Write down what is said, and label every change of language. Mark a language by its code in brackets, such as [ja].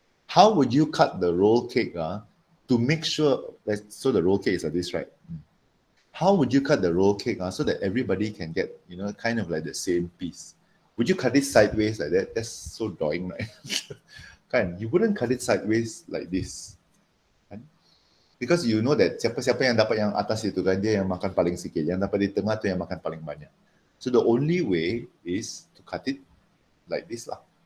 [en] How would you cut the roll cake to make sure that, so the roll cake is like this, right? How would you cut the roll cake so that everybody can get, you know, kind of like the same piece? Would you cut it sideways like that? That's so drawing, right? Kan? You wouldn't cut it sideways like this. [ms] Kan? [en] Because you know that [ms] siapa-siapa yang dapat yang atas itu kan, dia yang makan paling sikit. Yang dapat di tengah tu yang makan paling banyak. [en] So the only way is to cut it like this lah.